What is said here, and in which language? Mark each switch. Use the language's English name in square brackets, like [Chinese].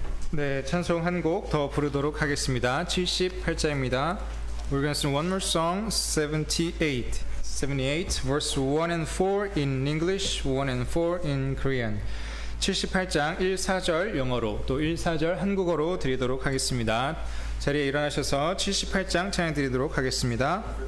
[Korean] 네, 찬송 한 곡 더 부르도록 하겠습니다. 78자입니다. [English] We're going to sing one more song, 78, verse 1 and 4 in English, 1 and 4 in Korean. [Korean] 78장 1, 4절 영어로 또 1, 4절 한국어로 드리도록 하겠습니다. 자리에 일어나셔서 78장 찬양 드리도록 하겠습니다.